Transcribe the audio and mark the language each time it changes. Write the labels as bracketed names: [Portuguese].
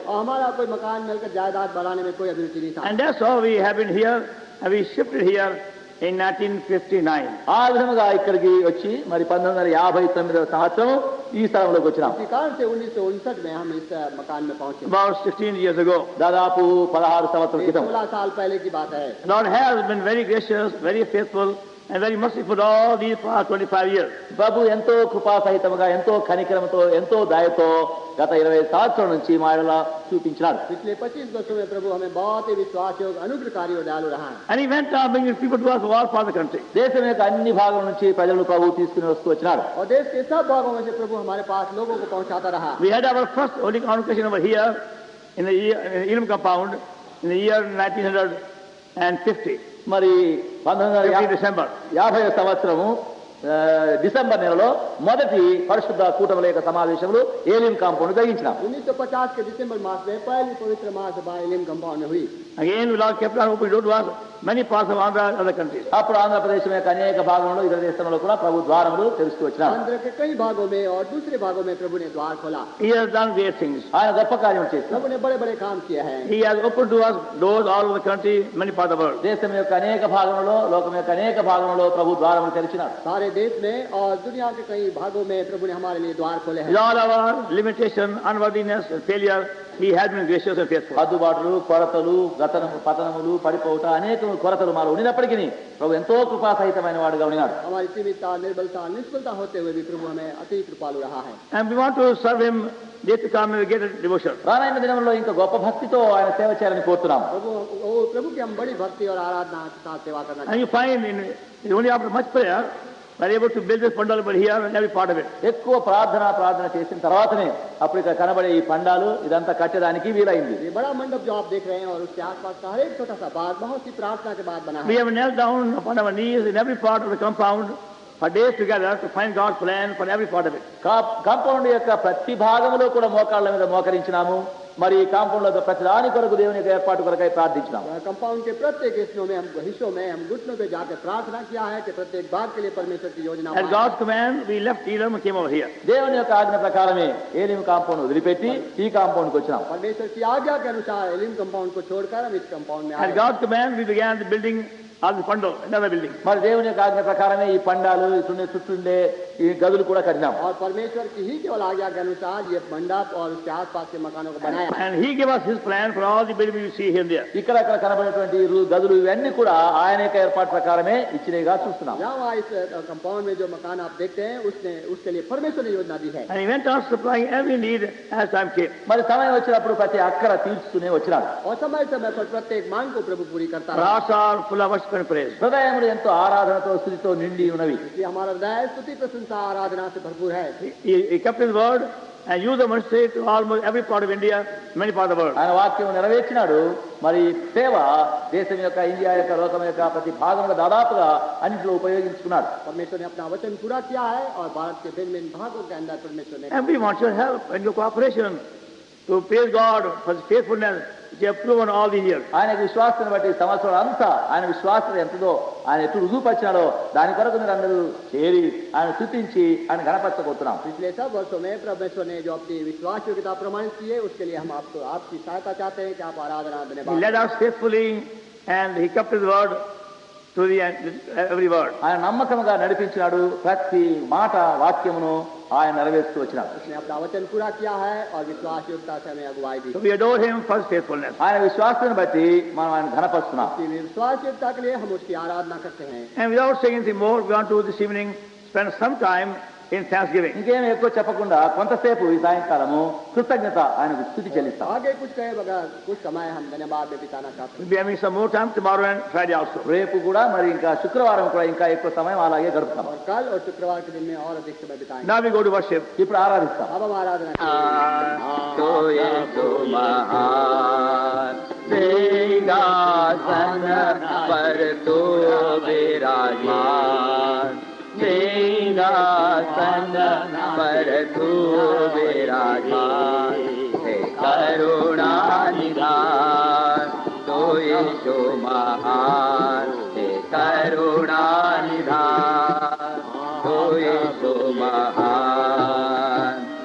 [Hindi] और हमारा कोई मकान मिलकर जायदाद बढ़ाने में कोई अभिरुचि नहीं था. [English] And that's how we have been here, and we shifted here in 1959. [Telugu] ఆ విధముగా ఇక్కడికి వచ్చి మరి 1959వ సంవత్సరం ఈ స్థలంలోకి వచ్చినాం. [Hindi] इसी कारण से 1959 में हम इस मकान में पहुंचे. [English] About 16 years ago. [Telugu] దాదాపు 16 సంవత్సరాల క్రితం. [Hindi] 16 साल पहले की बात है. [English] Lord has been very gracious, very faithful, and very merciful all these past 25 years. [Telugu] ప్రభు ఎంతో కృపా సహితముగా, ఎంతో కనికరముతో, ఎంతో దయతో గత 20 సంవత్సరాల నుంచి మా ఎడల చూపించినాడు. [Hindi] पिछले 25 वर्षों में प्रभु हमें बहुत ही विश्वासयोग, अनुग्रहकारी और दयालु रहा है. [English] And he went on bringing people to us all part of the country. [Telugu] దేశం యొక్క అన్ని భాగం నుంచి ప్రజలు ప్రభు తీసుకుని వస్తూ వచ్చినాడు. [Hindi] और देश के सब भागों में से प्रभु हमारे पास लोगों को पहुंचाता रहा. [English] We had our first holy convocation over here in the Elim compound in the year 1950. [Telugu] మరి [English] 50 December. [Telugu] 1950 సంవత్సరము డిసెంబర్ నెలలో మొదటి పరిశుద్ధ కూటముల యొక్క సమావేశంలో ఏలిం కాంపౌండ్ జరిగించినాం. [Hindi] 1950 के दिसंबर मास में पहली पवित्र महासभा एलिम कंपाउंड में हुई. [English] Again, we Lord kept on opening door to us, many parts of Andhra and other countries. [Telugu] అప్పుడు ఆంధ్రప్రదేశం యొక్క అనేక భాగంలో, ఇతర దేశంలో కూడా ప్రభు ద్వారములు తెరుస్తూ వచ్చినాం. [Hindi] आंध्र के कई भागों में और दूसरे भागों में प्रभु ने द्वार खोला. [English] He has done great things. [Telugu] ఆయన గొప్ప కార్యం చేసినాడు. [Hindi] प्रभु ने बड़े बड़े काम किए हैं. [English] He has opened to us doors all over the country, many parts of the world. [Telugu] దేశం యొక్క అనేక భాగంలో, లోకం యొక్క అనేక భాగంలో ప్రభు ద్వారములు తెరిచినాడు. [Hindi] सारे देश में और दुनिया के कई भागों में प्रभु ने हमारे लिए द्वार खोले [English] With [Hindi] हैं। [English] all our limitation, unworthiness, and failure, He has been gracious and faithful. [Telugu] అద్దుబాటులు కొరతలు గతనము పతనములు పడిపోవట అనేక కొరతలు మాలో ఉండినప్పటికీ ప్రభు ఎంతో కృపాసహితమైన వాడుగా ఉన్నాడు. [Hindi] हमारी सीमितता, निर्बलता, निष्फलता होते हुए भी प्रभु हमें अति कृपालु रहा है। [English] And we want to serve Him, days to come, we get a devotion. [Telugu] రానున్న దినంలో ఇంకా గొప్ప భక్తితో ఆయన సేవ చేయాలని కోరుతున్నాం. [Hindi] प्रभु की हम बड़ी भक्ति और आराधना के साथ सेवा करना [English] And you find only after much prayer, we are able to build this pandal over here and every part of it. [Telugu] ఎక్కువ ప్రార్థన చేసిన తర్వాతనే అప్పుడు ఇక్కడ కనబడే ఈ పండాలు ఇదంతా కట్టడానికి వీలైంది. [Hindi] ये बड़ा मंडप जो आप देख रहे हैं और उसके आसपास का हर एक छोटा सा बाग बहुत सी प्रार्थना के बाद बना [English] We [Hindi] है। [English] have knelt down upon our knees in every part of the compound for days together to find God's plan for every part of it. [Telugu] Compound యొక్క ప్రతి భాగంలో కూడా మోకాళ్ళ మీద మోకరించినాము. మరి కాంపౌండ్ లో ప్రతి దాని కొరకు దేవుని యొక్క ఏర్పాటు కొరకై ప్రార్థించినాము. [Hindi] कंपाउंड के प्रत्येक हिस्सों में हम घुटनों पे जाकर प्रार्थना किया है कि प्रत्येक बाग के लिए परमेश्वर की योजना [English] At God's command, we left Elam and came over here. [Telugu] దేవుని యొక్క ఆజ్ఞ ప్రకారమే ఏలిం కాంపౌండ్ వదిలిపెట్టి ఈ కాంపౌండ్కి వచ్చినాం. [Hindi] परमेश्वर की आज्ञा के अनुसार एलिम कंपाउंड को छोड़कर हम इस कंपाउंड में [English] At [Hindi] आए। [English] God's command, we began the building of the pandal, another building. [Telugu] మరి దేవుని యొక్క ఆజ్ఞ ప్రకారమే ఈ పండాలు చుట్టూండే ఈ గదులు కూడా కట్టినాం. [Hindi] और परमेश्वर की ही केवल आज्ञा के अनुसार ये मंडप और उसके आसपास के मकानों को बनाया। [English] And He gave us His plan for all the buildings we see here and there. [Telugu] ఇక్కడ కనబడేటువంటి గదులు ఇవన్నీ కూడా ఆయన యొక్క ఏర్పాటు ప్రకారమే ఇచ్చినగా చూస్తున్నాం. [Hindi] यहाँ इस कंपाउंड में जो मकान आप देखते हैं उसके लिए परमेश्वर ने योजना दी है। [English] And He went on supplying every need as time came. [Telugu] మరి సమయం వచ్చినప్పుడు ప్రతి అక్కర తీర్చుతూనే వచ్చినాడు. [Hindi] और समय समय पर प्रत्येक मांग को प्रभु पूरी करता [English] Our [Hindi] है। [English] hearts are full of worship and praise. [Telugu] హృదయములు ఎంతో ఆరాధనతో స్తుతితో నిండి ఉన్నవి. [Hindi] इसलिए हमारा हृदय स्तुति प्रशंसा आराधना से भरपूर है। [English] He kept His word and used the ministry to almost every part of India, many parts of the world. [Telugu] ఆయన వాక్యం నెరవేర్చినాడు. మరి సేవ దేశం యొక్క ఇండియా యొక్క లోకం యొక్క ప్రతి భాగంలో దాదాపుగా అన్నింటిలో ఉపయోగించుకున్నాడు. [Hindi] परमेश्वर ने अपना वचन पूरा किया है और भारत के भिन्न भिन्न भागों के अंदर परमेश्वर ने [English] And we want your help and your cooperation to praise God for His faithfulness which He has proven all these years. [Telugu] ఆయనకు విశ్వాసాన్ని బట్టి సంవత్సరం అంతా ఆయన విశ్వాసం ఎంతదో ఆయన ఎటు రుజువుపరిచినాడో దాని కొరకు మీరు అందరూ చేరి ఆయన స్తుతించి ఆయన గణపరచబోతున్నాం. [Hindi] पिछले सब वर्षों में परमेश्वर ने जो अपनी विश्वास योग्यता प्रमाणित की है उसके लिए हम आपकी सहायता चाहते हैं कि आप आराधना [English] He [Hindi] धन्यवाद। [English] led us faithfully and He kept His word to the end, every word. [Telugu] ఆయన నమ్మకంగా నడిపించినాడు. ప్రతి మాట వాక్యమును ఆయన నెరవేరుస్తూ వచ్చినాడు. [Hindi] उसने अपना वचन पूरा किया है और विश्वास योग्यता से हमें अगुवाई दी। [English] So we adore Him for His faithfulness. [Telugu] ఆయన విశ్వాసాన్ని బట్టి మనం ఆయన ఘనపరుస్తున్నాం. [Hindi] उसकी विश्वास योग्यता के लिए हम उसकी आराधना करते हैं। [English] And without saying anything more, we want to this evening spend some time in thanksgiving. [Telugu] ఇంకేం ఎక్కువ చెప్పకుండా కొంతసేపు ఈ సాయంకాలము కృతజ్ఞత ఆయనకు స్తుతి చెల్లిస్తాం. [Hindi] आगे कुछ कहे बगैर कुछ समय हम धन्यवाद में बिताना चाहते हैं। [English] We'll be having some more time tomorrow and Friday also. [Telugu] రేపు కూడా మరి ఇంకా శుక్రవారం కూడా ఇంకా ఎక్కువ సమయం అలాగే గడుపుతాం. [Hindi] और कल और शुक्रवार के दिन में और अधिक समय बिताएंगे। [English] Now we go to worship. [Telugu] ఇప్పుడు ఆరాధిస్తాం. [Hindi] अब हम आराधना तो यीशु महान सिंहासन पर तू विराजमान, सिंहासन पर तू विराजमान, हे करुणा निधान तो यीशु महान, हे करुणा निधान तो यीशु महान।